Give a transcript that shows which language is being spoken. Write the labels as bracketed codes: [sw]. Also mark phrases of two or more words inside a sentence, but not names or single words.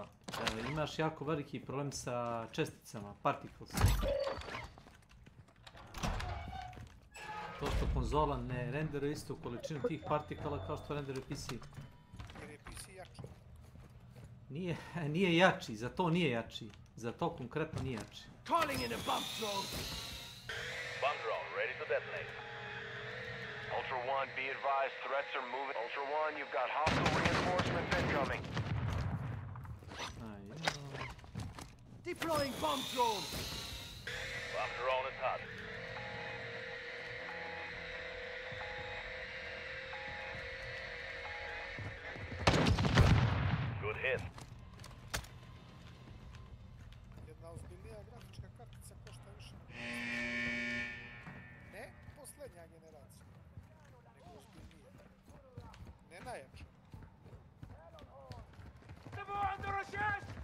[bs] Imaš jako veliki problem sa česticama, particles. To što konzola ne renderuje istu količinu tih partikala kao što renderuje PC. Jer je PC jači. Nije jači, za to nije jači. Za to konkretno nije jači. [en] Calling in a bump drone. Bump drone, ready to detonate. Ultra One, be advised, threats are moving. Ultra One, you've got hostile reinforcements incoming. Deploying bomb drone. Bomb drone is hot. Good hit. [bs] Jedna ozbiljnija grafička kartica košta više. Ne posljednja generacija, nego ozbiljnija. Ne najjača. [ar] انتبهوا عند الرشاش.